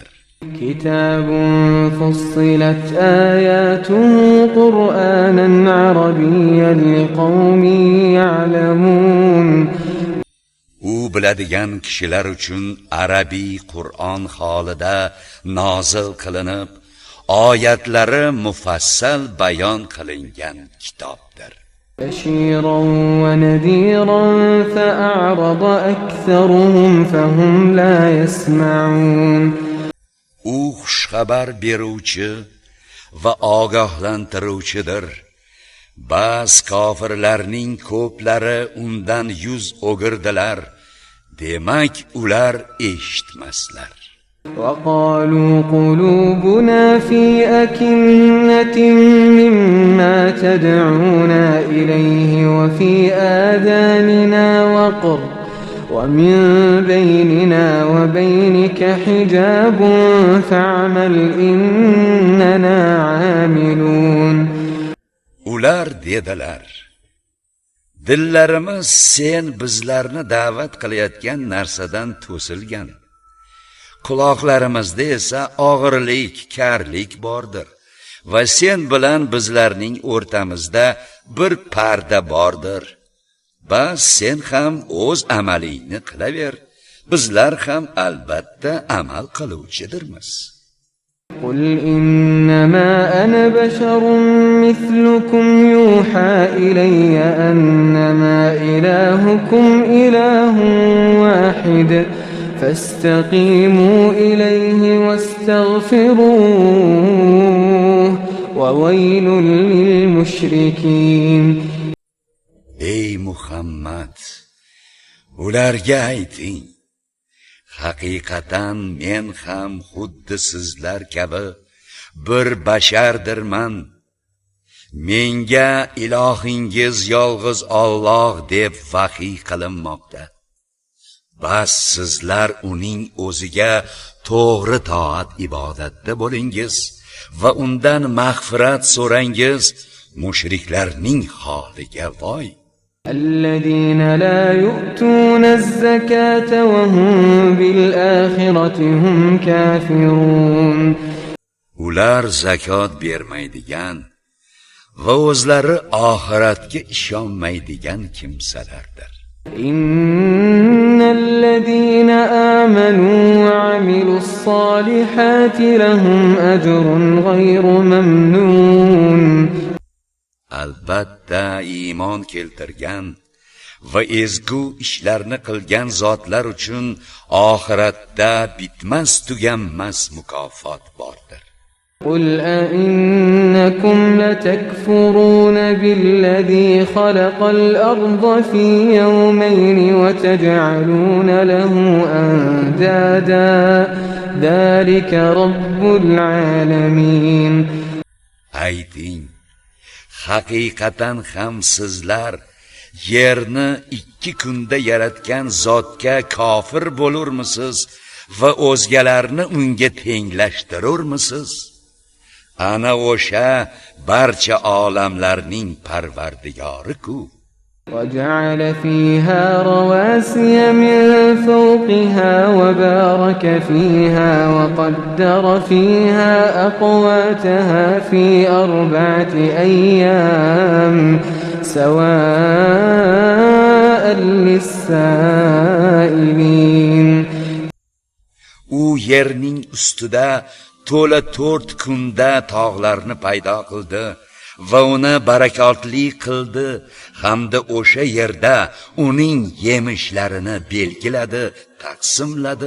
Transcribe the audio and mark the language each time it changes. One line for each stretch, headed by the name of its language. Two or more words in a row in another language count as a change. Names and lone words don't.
Arabic: كتاب فصلت آياته قرآنا عربيا لقوم يعلمون.
Uzbek: U biladigan kishilar uchun arabiy Qur'on holida nozil qilinib, oyatlari mufassal bayon qilingan kitobdir.
Arabic: بشيرا ونذيرا فأعرض أكثرهم فهم لا يسمعون.
Uzbek: U xushxabar beruvchi va ogohlantiruvchidir. Bas kofirlarning ko'plari undan yuz o'girdilar, demak ular eshitmaslar.
Arabic: وقالوا قلوبنا في أكنة مما تدعونا إليه وفي آذاننا وقر ومن بيننا وبينك حجاب فاعمل إننا عاملون.
Uzbek: Ular dedilar: dillarimiz sen bizlarni da'vat qilayotgan narsadan to'silgan. Quloqlarimizda esa og'irlik, karlik bordir va sen bilan bizlarning o'rtamizda bir parda bordir. Bas sen ham o'z amalingni qilaver, bizlar ham albatta amal qiluvchidirmiz.
Arabic: قل إنما أنا بشر مثلكم يوحى إلي أنما إلهكم إله واحد فاستقيموا إليه واستغفروه وويل للمشركين.
Uzbek: Ey Muhammad, ularga ayting: haqiqatan men ham xuddi sizlar kabi bir bashardirman. Menga ilohingiz yolg'iz Alloh deb vahiy qilinmoqda. Bas sizlar uning o'ziga to'g'ri toat ibodatda bo'lingiz va undan mag'firat so'rangiz. Mushriklarning holiga voy.
Arabic: الذين لا يؤتون الزكاة وهم بالآخرة هم كافرون.
Uzbek: Ular zakot bermaydigan va o'zlari oxiratga ishonmaydigan kimsalardir.
Arabic: إن الذين آمنوا وعملوا الصالحات لهم أجر غير ممنون.
Uzbek: Albatta iymon keltirgan va ezgu ishlarni qilgan zotlar uchun oxiratda bitmas tuganmas mukofot bordir.
Arabic: قل أئنكم لتكفرون بالذي خلق الأرض في يومين وتجعلون له أندادا ذلك رب العالمين.
Uzbek: Ayting, haqiqatan ham sizlar yerni 2 kunda yaratgan zotga kofir bo'lurmisiz va o'zgalarni unga tenglashtirurmisiz? Ana o'sha barcha olamlarning parvardigori-ku.
Arabic: وجعل فيها رواسي من فوقها وبارك فيها وقدر فيها أقواتها في 4 أيام سواء للسائلين.
Uzbek: U yerning ustida to'la 4 kunda tog'larni paydo qildi va uni barakotli qildi hamda o'sha yerda uning yemishlarini belgiladi, taqsimladi.